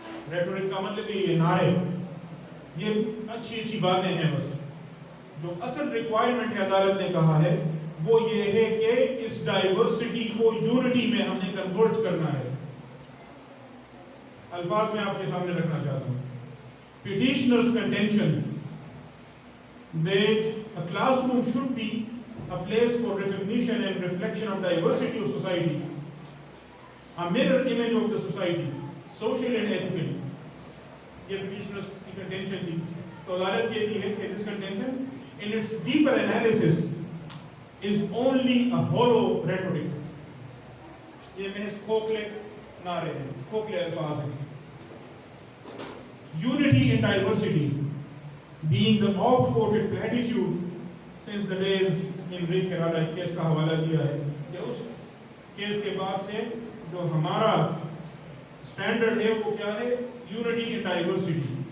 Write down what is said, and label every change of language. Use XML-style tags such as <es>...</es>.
<ur>Rhetoric کا مطلب یہ نعرے، یہ اچھی باتیں ہیں، بس جو اصل ریکوائرمنٹ ہے عدالت نے کہا ہے وہ یہ ہے کہ اس ڈائیورسٹی کو یونٹی میں ہم نے کنورٹ کرنا ہے. الفاظ میں آپ کے سامنے رکھنا چاہتا ہوں.</ur> <en>Petitioner's contention that a classroom should be a place for recognition and reflection of diversity of society, a mirror image of the society, social and ethical.</en> <ur>یہ petitioner's کی contention تھی. تو عدالت کہتی ہے کہ</ur> <en>this contention in its deeper analysis is only a hollow rhetoric.</en> <ur>یہ محض کھوکھلے نعرے ہیں، کھوکھلے الفاظ ہیں.</ur> <en>Unity in diversity being the oft quoted platitude since the days in Ray Kerala</en> <ur>case کا حوالہ دیا ہے کہ اس کیس کے بعد سے جو ہمارا سٹینڈرڈ ہے وہ کیا ہے؟</ur> <en>Unity in diversity.</en>